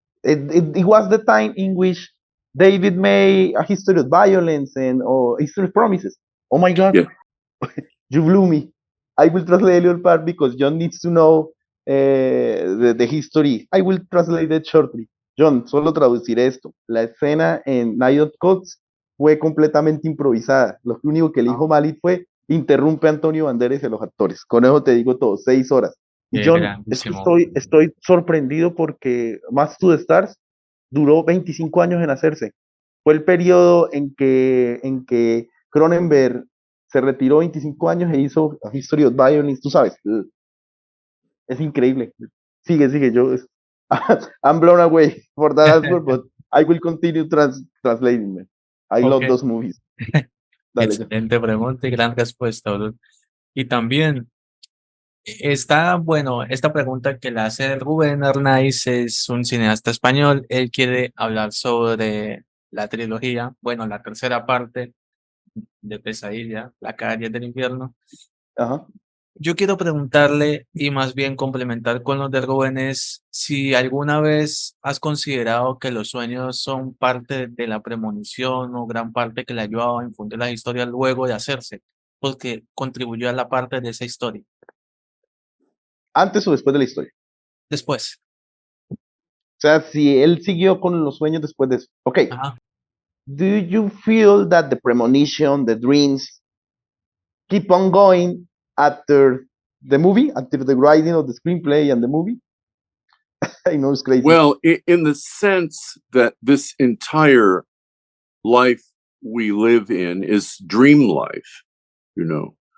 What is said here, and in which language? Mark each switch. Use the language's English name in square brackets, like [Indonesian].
[English] It was the time in which David made A History of Violence and History of Promises. Oh my God. Yeah. You blew me. I will translate a little part because Jhon needs to know the history. I will translate it shortly. [Spanish] Jhon, solo traducir esto. La escena en Night of Gods fue completamente improvisada. Lo único que le dijo Malick fue interrumpe a Antonio Banderas y a los actores. Con eso te digo todo, 6 horas. Y Jhon, estoy sorprendido porque Maps to the Stars duró 25 años en hacerse. Fue el periodo en que Cronenberg se retiró 25 años e hizo A History of Violence, tú sabes. Es increíble. Sigue, yo. [English] I'm blown away for that answer, but I will continue translating, man. I love those movies. [Spanish] Dale, John. Excelente pregunta y gran respuesta, bro. Y también está, bueno, esta pregunta que le hace Rubén Arnaiz es un cineasta español. Él quiere hablar sobre la trilogía, bueno, la tercera parte de Pesadilla, La calle del infierno. Ajá. Yo quiero preguntarle y más bien complementar con los de Rubén es si alguna vez has considerado que los sueños son parte de la premonición o gran parte que le ayudaba a infundir las historias luego de hacerse, porque contribuyó a la parte de esa historia. ¿Antes o después de la historia? Después. O sea, si él siguió con los sueños después de eso. Ok. Ajá. [English] Do you feel that the premonition, the dreams, keep on going after the movie, after the writing of the screenplay and the movie? I know it's crazy. Well, in the sense that this entire life we live in is dream life, you know.